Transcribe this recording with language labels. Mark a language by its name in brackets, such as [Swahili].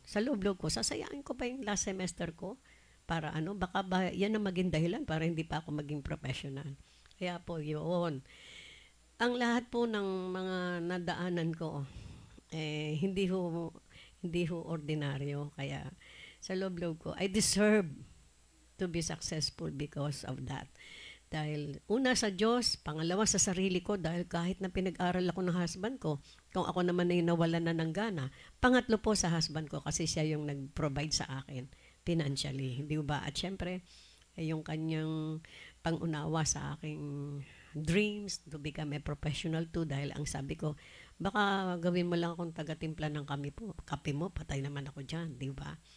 [Filipino] Sa loob-loob ko, sasayain ko pa yung last semester ko para baka yan ang maging dahilan para hindi pa ako maging professional. Kaya po yun. Ang lahat po ng mga nadaanan ko, hindi ho ordinaryo. Kaya sa loob-loob ko, [English] I deserve to be successful because of that. [Filipino] Dahil una sa Diyos, pangalawa sa sarili ko dahil kahit na pinag-aral ako ng husband ko, kung ako naman ay nawalan na ng gana, pangatlo po sa husband ko kasi siya yung nag-provide sa akin financially, hindi ba? At syempre, yung kanyang pangunawa sa aking [English] dreams to become a professional too [Filipino] dahil ang sabi ko, baka gawin mo lang akong taga-timpla ng kape mo, patay naman ako dyan, di ba?